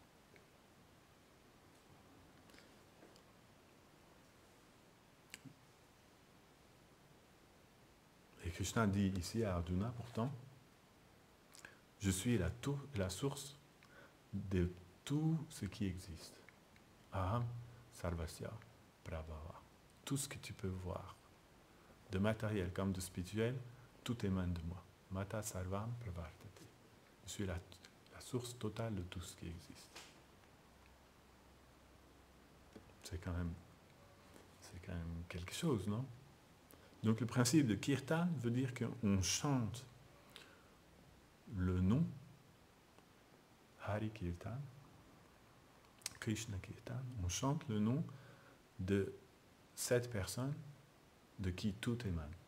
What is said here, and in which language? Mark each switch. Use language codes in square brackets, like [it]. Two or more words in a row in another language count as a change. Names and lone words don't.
[fr] Et Krishna dit ici à Arjuna, pourtant, je suis la source de tout ce qui existe. [sa] Aham sarvasya prabhava. [fr] Tout ce que tu peux voir, de matériel comme de spirituel, tout émane de moi. [sa] Mata sarvam pravartate. [fr] Je suis la source totale de tout ce qui existe. C'est quand même quelque chose, non? Donc le principe de kirtan veut dire qu'on chante le nom, Hari Kirtan, Krishna Kirtan, on chante le nom de cette personne de qui tout émane.